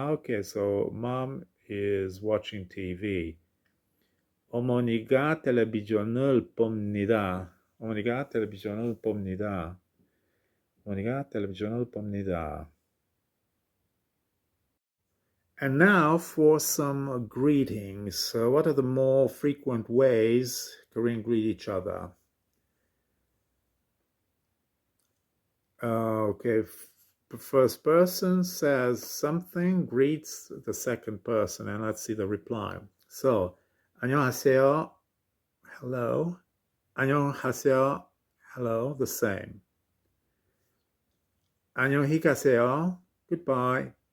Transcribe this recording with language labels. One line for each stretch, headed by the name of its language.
English: Okay, so mom is watching TV.
Korean: 어머니가 텔레비전을 봅니다. 어머니가 텔레비전을 봅니다. 어머니가 텔레비전을 봅니다.
English: And now for some greetings. What are the more frequent ways Koreans greet each other? Okay, the first person says something, greets the second person, and let's see the reply. So,
Korean: 안녕하세요,
English: hello.
Korean: 안녕하세요,
English: hello, the same.
Korean: 안녕히 가세요,
English: goodbye.